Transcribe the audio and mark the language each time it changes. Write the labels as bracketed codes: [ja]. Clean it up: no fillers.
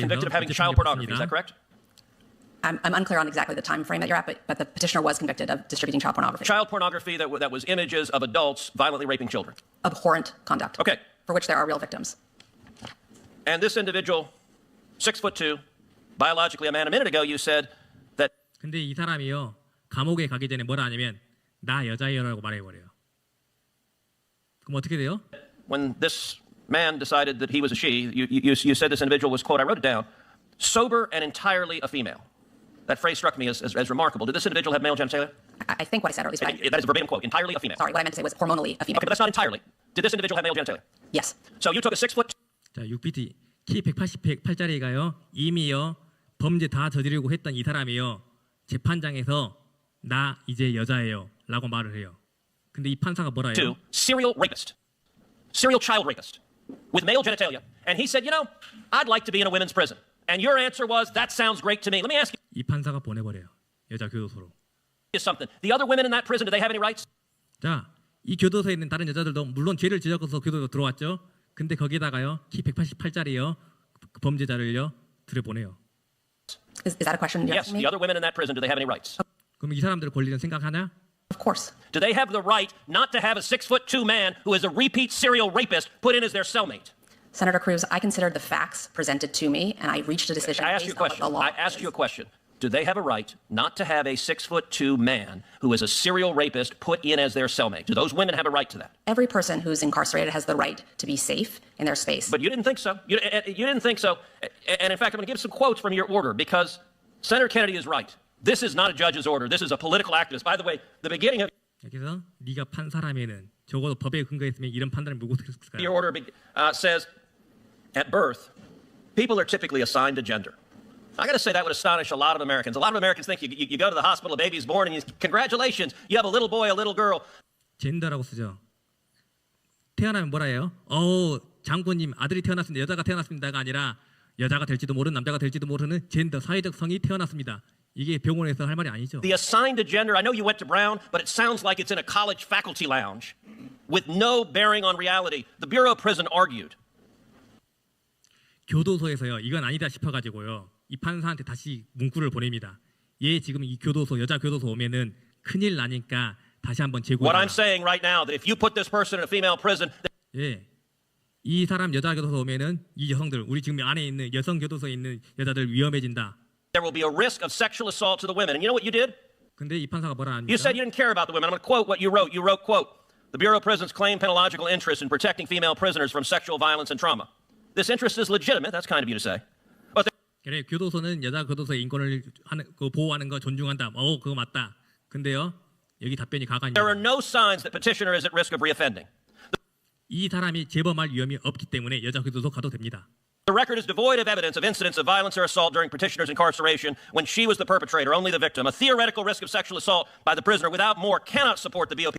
[en] convicted of having child pornography. Is that correct? I'm unclear on exactly the time frame that you're at, but the petitioner was convicted of distributing child pornography. Child pornography that was images of adults violently raping children. Abhorrent conduct. Okay. For which there are real victims. And this individual, 6'2", biologically a man. A minute ago, you said that. [ko] 근데 이 사람이요 감옥에 가기 전에 뭐라 하냐면 나 여자예요라고 말해버려요. 그럼 어떻게 돼요? [en] When this man decided that he was a she, you said this individual was, quote, I wrote it down, sober and entirely a female. That phrase struck me as remarkable. Did this individual have male genitalia? I think what I said, or at least that is a verbatim quote. Entirely a female. Sorry, what I meant to say was hormonally a female. Okay, but that's not entirely. Did this individual have male genitalia? Yes. So you took a 6'2". [ko] 자, 6pt 키 188짜리가요 이미요 범죄 다 저지르고 했던 이 사람이요 재판장에서 나 이제 여자예요라고 말을 해요. 근데 이 판사가 뭐라 해요? [en] Serial rapist, serial child rapist, with male genitalia, and he said, you know, I'd like to be in a women's prison. And your answer was, that sounds great to me. Let me ask you. [ko] 이 판사가 보내버려요. 여자 교도소로. [en] Something. The other women in that prison, do they have any rights? [ko] 자, 이 교도소에 있는 다른 여자들도 물론 죄를 지어서 교도소 들어왔죠. 근데 거기다가요 키 188짜리요 범죄자를요 들여보내요. [en] Is that a question? Yes. The other women in that prison, do they have any rights? [ko] 그럼 이 사람들 권리는 생각하냐? [en] Of course. Do they have the right not to have a 6'2" man who is a repeat serial rapist put in as their cellmate? Senator Cruz, I considered the facts presented to me, and I reached a decision based on what the law. I asked you a question. Do they have a right not to have a 6'2" man who is a serial rapist put in as their cellmate? Do those women have a right to that? Every person who's incarcerated has the right to be safe in their space. But you didn't think so. You didn't think so. And in fact, I'm going to give some quotes from your order because Senator Kennedy is right. This is not a judge's order. This is a political activist. By the way, the beginning of [ko] 여기서 네가 판사라면은 적어도 법에 근거했으면 이런 판단을 물고 들었을까요? [en] your order says, at birth, people are typically assigned a gender. I got to say that would astonish a lot of Americans. A lot of Americans think you go to the hospital, a baby's born, and congratulations, you have a little boy, a little girl. [ko] 젠더라고 쓰죠. 태어나면 뭐라 해요? 장군님 아들이 태어났습니다. 여자가 태어났습니다가 아니라 여자가 될지도 모르는 남자가 될지도 모르는 젠더 사회적 성이 태어났습니다. 이게 병원에서 할 말이 아니죠. [en] The assigned a gender, I know you went to Brown, but it sounds like it's in a college faculty lounge with no bearing on reality. The Bureau of Prison argued. [ko] 교도소에서요. 이건 아니다 싶어가지고요. 이 판사한테 다시 문구를 보냅니다. 얘 지금 이 교도소 여자 교도소 오면은 큰일 나니까 다시 한번 재고해라. [en] What I'm saying right now, that if you put this person in a female prison, [ko] 예, 이 사람 여자 교도소 오면은 이 여성들 우리 지금 안에 있는 여성 교도소에 있는 여자들 위험해진다. [en] there will be a risk of sexual assault to the women. And you know what you did? [ko] 근데 이 판사가 뭐라 합니까? [en] You said you didn't care about the women. I'm going to quote what you wrote. You wrote, quote, the Bureau of Prisons claimed penological interest in protecting female prisoners from sexual violence and trauma. This interest is legitimate. That's kind of you to say. But [ko] 그래, 교도소는 여자 교도소의 인권을 보호하는 거 존중한다. 그거 맞다. 근데요, 여기 답변이 가관이에요. [en] there are no signs that petitioner is at risk of reoffending. [ko] 이 사람이 재범할 위험이 없기 때문에 여자 교도소 가도 됩니다. [en] The record is devoid of evidence of incidents of violence or assault during petitioner's incarceration when she was the perpetrator, only the victim. A theoretical risk of sexual assault by the prisoner without more cannot support the BOP